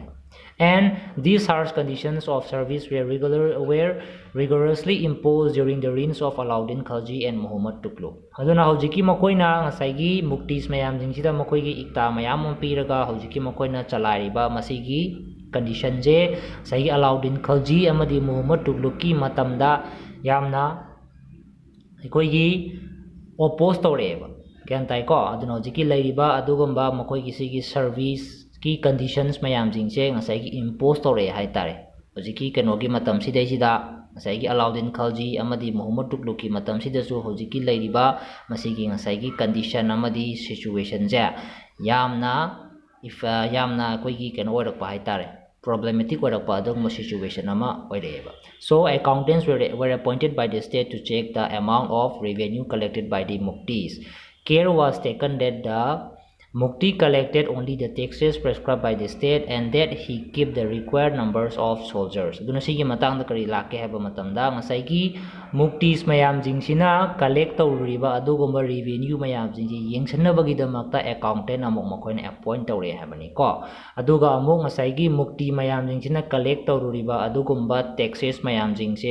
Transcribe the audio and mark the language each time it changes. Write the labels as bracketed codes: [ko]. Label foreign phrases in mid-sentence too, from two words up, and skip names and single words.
[en] And these harsh conditions of service were rigorously imposed during the reigns of Alauddin Khalji and Muhammad Tughlaq. [mni] Aduna hojiki makoina ngasai Muktis mayamjingsida makoigi Ikta mayam piraga hojiki makoina chalairiba masigi condition je sai Alauddin Khalji amadi Muhammad Tughlaq ki matamda yamna aikoigi oppose tawreba ꯒ꯭ꯌꯥꯟ ꯇꯥꯏꯀꯣ ꯑꯗꯨꯅ ꯍꯧꯖꯤꯛꯀꯤ ꯂꯩꯔꯤꯕ ꯑꯗꯨꯒꯨꯝꯕ ꯃꯈꯣꯏꯒꯤ ꯁꯤꯒꯤ ꯁꯔꯚꯤꯁꯀꯤ ꯀꯟꯗꯤꯁꯟꯁ ꯃꯌꯥꯝꯁꯤꯡꯁꯦ ꯉꯁꯥꯏꯒꯤ ꯏꯝꯄꯣꯁ ꯇꯧꯔꯛꯑꯦ ꯍꯥꯏꯇꯥꯔꯦ ꯍꯧꯖꯤꯛꯀꯤ ꯀꯩꯅꯣꯒꯤ ꯃꯇꯝꯁꯤꯗꯩꯁꯤꯗ ꯉꯁꯥꯏꯒꯤ ꯑꯂꯥꯎꯗꯤꯟ ꯈꯜꯖꯤ ꯑꯃꯗꯤ ꯃꯨꯍꯝꯃꯗ ꯇꯨꯒꯂꯨꯛꯀꯤ ꯃꯇꯝꯁꯤꯗꯁꯨ ꯍꯧꯖꯤꯛꯀꯤ ꯂꯩꯔꯤꯕ ꯃꯁꯤꯒꯤ ꯉꯁꯥꯏꯒꯤ ꯀꯟꯗꯤꯁꯟ ꯑꯃꯗꯤ ꯁꯤꯆꯨꯋꯦꯁꯟꯁꯦ ꯌꯥꯝꯅ ꯑꯩꯈꯣꯏꯒꯤ ꯀꯩꯅꯣ ꯑꯣꯏꯔꯛꯄ ꯍꯥꯏꯇꯥꯔꯦ problematic ꯑꯣꯏꯔꯛꯄ ꯑꯗꯨꯒꯨꯝꯕ ꯁꯤꯆꯨꯋꯦꯁꯟ ꯑꯃ ꯑꯣꯏꯔꯛꯑꯦꯕ [en] so accountants were appointed by the state to check the amount of revenue collected by the muktis. Care was taken that the mukti collected only the taxes prescribed by the state and that he keep the required numbers of soldiers. [mni] ꯑꯗꯨꯅ ꯁꯤꯒꯤ ꯃꯇꯥꯡꯗ ꯀꯔꯤ ꯂꯥꯛꯀꯦ ꯍꯥꯏꯕ ꯃꯇꯝꯗ ꯉꯁꯥꯏꯒꯤ ꯃꯨꯛꯇꯤꯁ ꯃꯌꯥꯝꯁꯤꯡꯁꯤꯅ ꯀꯂꯦꯛ ꯇꯧꯔꯤꯕ ꯑꯗꯨꯒꯨꯝꯕ ꯔꯤꯚꯦꯅ꯭ꯌꯨ ꯃꯌꯥꯝꯁꯤꯡꯁꯤ ꯌꯦꯡꯁꯤꯟꯅꯕꯒꯤꯗꯃꯛꯇ ꯑꯦꯀꯥꯎꯟꯇꯦꯟ ꯑꯃꯨꯛ ꯃꯈꯣꯏꯅ ꯑꯦꯄꯣꯏꯟ ꯇꯧꯔꯛꯑꯦ ꯍꯥꯏꯕꯅꯤꯀꯣ ꯑꯗꯨꯒ ꯑꯃꯨꯛ ꯉꯁꯥꯏꯒꯤ ꯃꯨꯛꯇꯤ ꯃꯌꯥꯝꯁꯤꯡꯁꯤꯅ ꯀꯂꯦꯛ ꯇꯧꯔꯤꯕ ꯑꯗꯨꯒꯨꯝꯕ ꯇꯦꯛꯁꯦꯁ ꯃꯌꯥꯝꯁꯤꯡꯁꯦ